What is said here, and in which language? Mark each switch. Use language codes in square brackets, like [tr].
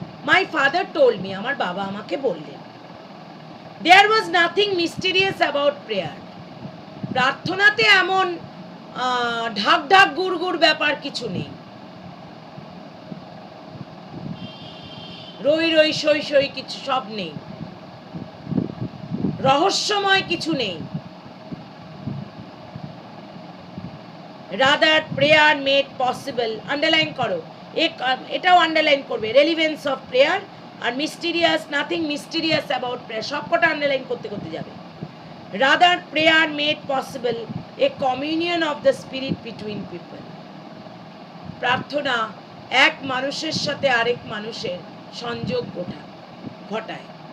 [en] My father told me, [bn] আমার বাবা আমাকে বললেন, [en] there was nothing mysterious about prayer. [bn] প্রার্থনাতে এমন ঢাক ঢাক গুড় গুড় ব্যাপার কিছু নেই, রই রই সই সই কিছু সব নেই, রহস্যময় কিছু নেই। [en] rather prayer made possible, [bn] underline করো, এটাও আন্ডারলাইন করবে, [en] relevance of prayer আর mysterious, nothing mysterious about prayer, [bn] সবকটা আন্ডারলাইন করতে করতে যাবে। [en] rather prayer made possible a communion of the spirit between people. [bn] প্রার্থনা এক মানুষের সাথে আরেক মানুষের সংযোগ ঘটায়।